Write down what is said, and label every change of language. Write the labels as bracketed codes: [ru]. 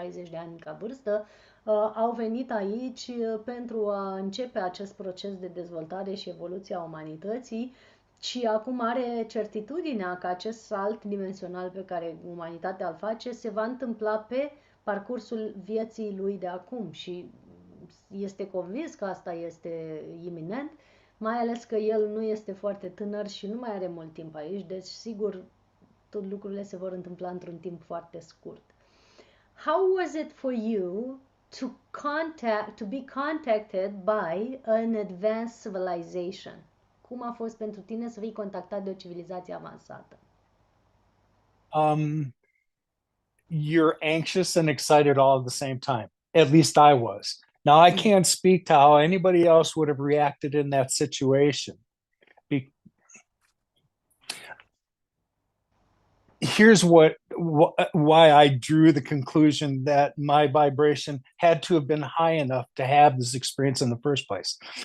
[ro] de ani ca vârstă, au venit aici pentru a începe acest proces de dezvoltare și evoluție a umanității și acum are certitudinea că acest salt dimensional pe care umanitatea îl face se va întâmpla pe parcursul vieții lui de acum și este convins că asta este iminent, mai ales că el nu este foarte tânăr și nu mai are mult timp aici, deci sigur tot lucrurile se vor întâmpla într-un timp foarte scurt. [en] How was it for you to be contacted by an advanced civilization? [ro] Cum a fost pentru tine să fii contactat de o civilizație avansată? [en] You're anxious and excited all at the same time. At least I was. Now, I can't speak to how anybody else would have reacted in that situation. Here's why I drew the conclusion that my vibration had to have been high enough to have this experience in the first place.